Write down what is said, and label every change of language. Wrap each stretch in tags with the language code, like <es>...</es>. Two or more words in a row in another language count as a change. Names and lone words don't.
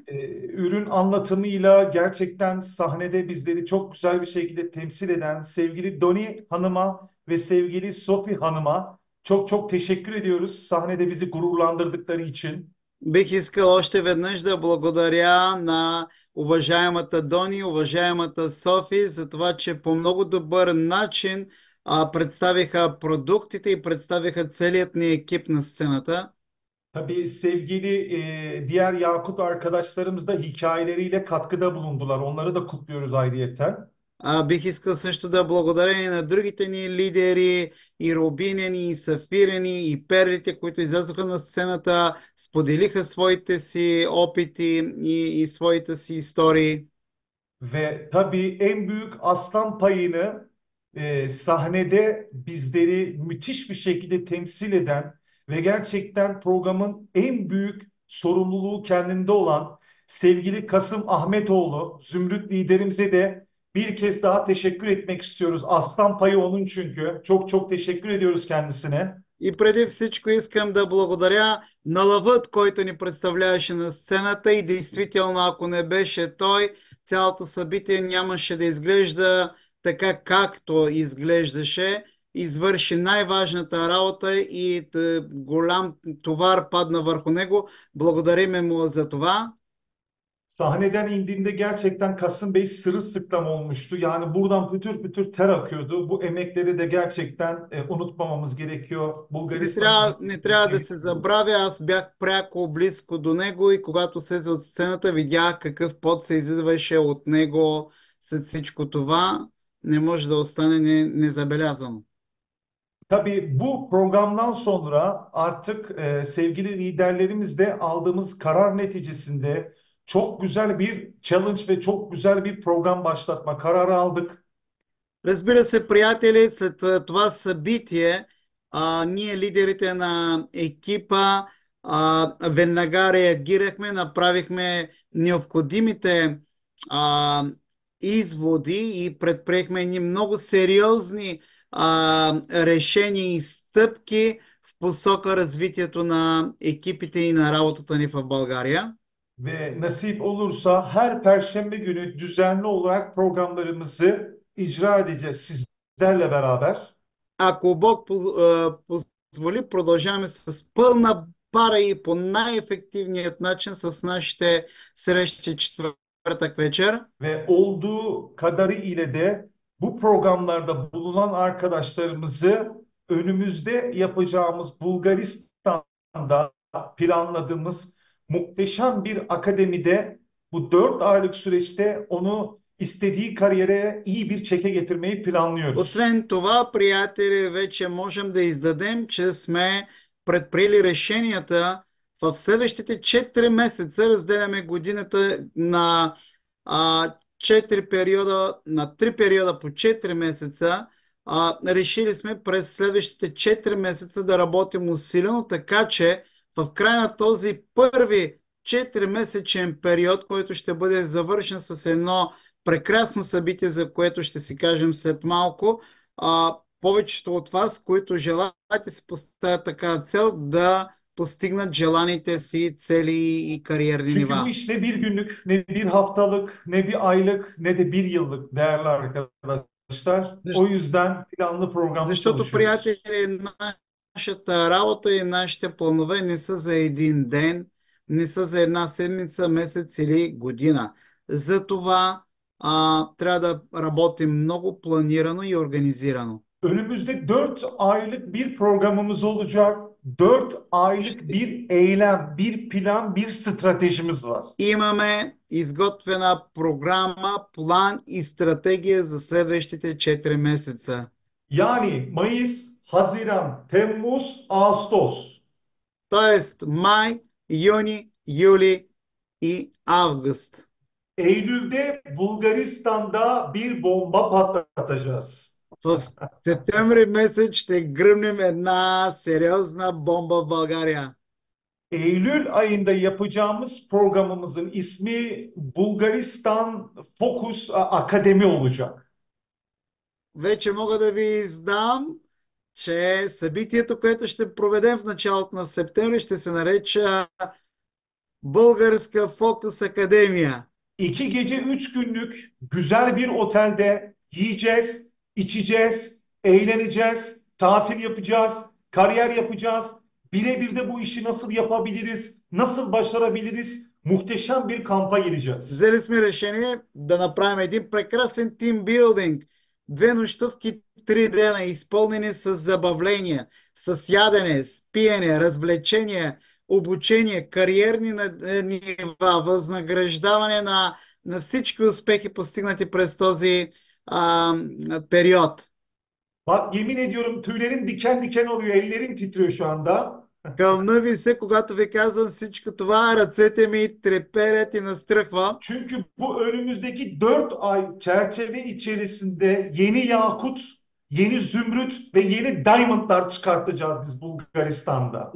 <tr>Ürün anlatımıyla gerçekten sahnede bizleri çok güzel bir şekilde temsil eden sevgili Doni Hanım'a ve sevgili Sophie Hanım'a çok çok teşekkür ediyoruz sahnede bizi gururlandırdıkları için.</tr> <bg>Бих искал още веднъж да благодаря на уважаемата Дони, уважаемата Софи за това, че по много добър начин представиха продуктите и представиха целият ни екип на сцената.</bg> <tr>Tabii sevgili diğer Yakut arkadaşlarımız da hikayeleriyle katkıda bulundular. Onları da kutluyoruz ayrıyeten.</tr> <bg>Бих искал също да благодаря и на другите ни лидери, и Рубинени, и Сафирени, и Перлите, които излязоха на сцената, споделиха своите си опити и своите си истории.</bg> <tr>Ve tabii en büyük aslan payını sahnede bizleri müthiş bir şekilde temsil eden ve gerçekten programın en büyük sorumluluğu kendinde olan sevgili Kasım Ahmetoğlu, Zümrüt liderimize de bir kez daha teşekkür etmek istiyoruz. Aslan payı onun çünkü. Çok çok teşekkür ediyoruz kendisine.</tr> <bg>И преди всичко искам да благодаря на Лъвът, който ни представляваше на сцената и действително, ако не беше той, цялото събитие нямаше да изглежда така, както изглеждаше. Извърши най-важната работа и голям товар падна върху него. Благодариме му за това.</bg> <tr>Sahneden indiğinde gerçekten Kasım Bey sırılsıklam olmuştu. Yani buradan pütür pütür ter akıyordu. Bu emekleri de gerçekten unutmamamız gerekiyor. Bulgaristan'ın</tr> <bg>Не</bg> <tr>emeklerini</tr> <bg>трябва да се</bg> <tr>tebrik ediyorum.</tr> <bg>забравя, аз бях пряко близко до него и когато слезе от сцената, видях какъв пот се изливаше от него след всичко това. Не може да остане незабелязано.</bg> <tr>Tabii bu programdan sonra artık sevgili liderlerimizle aldığımız karar neticesinde çok güzel bir challenge ve çok güzel bir program başlatma kararı aldık.</tr> <bg>Разбира се, приятели, след това събитие, ние, лидерите на екипа, веднага реагирахме, направихме необходимите а, изводи и предприехме едни много сериозни решения и стъпки в посока развитието на екипите и на работата ни в България.</bg> <tr>Ve nasip olursa her Perşembe günü düzenli olarak programlarımızı icra edeceğiz sizlerle beraber.</tr> <bg>Ако Бог позволи, продължаваме с пълна пара и по най-ефективният начин с нашите срещи четвъртък вечер.</bg> <tr>Ve olduğu kadarı ile de bu programlarda bulunan arkadaşlarımızı önümüzde yapacağımız Bulgaristan'da planladığımız muhteşem bir akademide bu 4 aylık süreçte onu istediği kariyere iyi bir çeke getirmeyi planlıyoruz.</tr> <bg>Освен това, приятели, вече можем да издадем, че сме предприели решенията в следващите 4 месеца. Разделяме годината на 4 периода, на 3 периода по 4 месеца. Решили сме през следващите 4 месеца да работим усилено, така че в края на този първи 4-месечен период, който ще бъде завършен с едно прекрасно събитие, за което ще си кажем след малко. Повечето от вас, които желаете си поставят така цел да постигнат желаните си цели и кариерни</bg> <tr>Çünkü bu</tr> <bg>нива.</bg> <tr>iş ne bir günlük, ne bir haftalık, ne bir aylık, ne de bir yıllık değerli arkadaşlar. O yüzden planlı programlı</tr> <bg>Защото,</bg> <tr>çalışıyoruz.</tr> <bg>приятели, нашата работа и нашите планове не са за един ден, не са за една седмица, месец или година. Затова трябва да работим много планирано и организирано.</bg> <tr>Önümüzde 4 aylık bir programımız olacak. 4 aylık bir eylem, bir plan, bir stratejimiz var.</tr> <bg>Имаме изготвена програма, план и стратегия за следващите 4 месеца.</bg> <tr>Yani Mayıs, Haziran, Temmuz, Ağustos.</tr> <bg>Тоест май, юни, юли и август.</bg> <tr>Eylül'de Bulgaristan'da bir bomba patlatacağız.</tr> <bg>В септември месец ще гръмнем една сериозна бомба в България.</bg> <tr>Eylül ayında yapacağımız programımızın ismi Bulgaristan Focus Akademi olacak.</tr> <bg>Вече мога да ви издам, че събитието, което ще проведем в началото на септември, ще се нареча Българска Фокус Академия.</bg> <tr>2 gece 3 günlük güzel bir otelde yiyeceğiz, içeceğiz, eğleneceğiz, tatil yapacağız, kariyer yapacağız. Birebir de bu işi nasıl yapabiliriz, nasıl başarabiliriz? Muhteşem bir kampa gireceğiz.</tr> <bg>Взели сме решение да направим един прекрасен тимбилдинг. 2 нощувки, 3 дена, изпълнени с забавления, с ядене, с пиене, развлечения, обучение, кариерни нива, възнаграждаване на всички успехи, постигнати през този период.</bg> <tr>Bak yemin ediyorum tüylerim diken diken oluyor, ellerim titriyor şu anda.</tr> <bg>Кълна ви се, когато ви казвам всичко това, ръцете ми треперят и настръхвам.</bg> <tr>Çünkü bu önümüzdeki 4 ay çerçeve içerisinde yeni yakut, yeni zümrüt ve yeni diamondlar çıkartacağız biz Bulgaristan'da.</tr>